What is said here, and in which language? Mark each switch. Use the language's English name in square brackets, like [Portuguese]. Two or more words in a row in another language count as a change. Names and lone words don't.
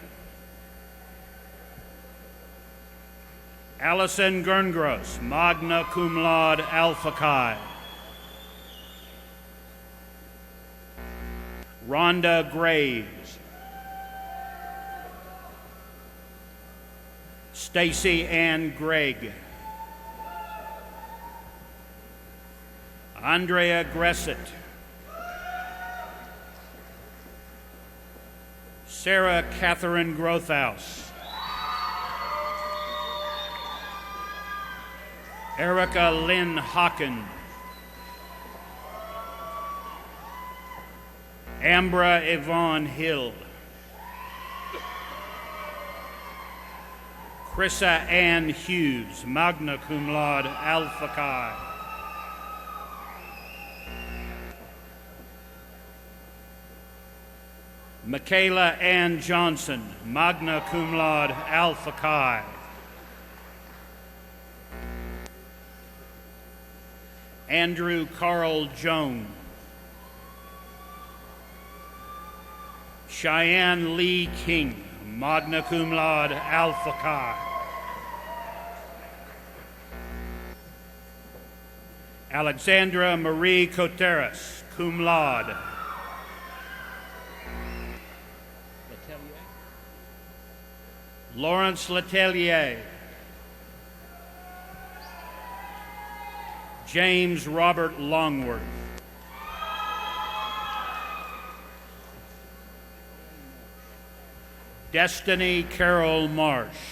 [English] Allison Gerngross, [Latin] magna cum laude, [English] Alpha Chi. Rhonda Graves. Stacy Ann Gregg. Andrea Gressett. Sarah Catherine Grothaus. Erica Lynn Hocken. Ambra Yvonne Hill. Chrissa Ann Hughes, [Latin] magna cum laude, Alpha Chi. [English] Michaela Ann Johnson, [Latin] magna cum laude, Alpha Chi. [English] Andrew Carl Jones. Cheyenne Lee King, [Latin] magna cum laude, Alpha Chi. [English] Alexandra Marie Coteras, [Latin] cum laude. [English] Lawrence Letelier. James Robert Longworth. Destiny Carol Marsh.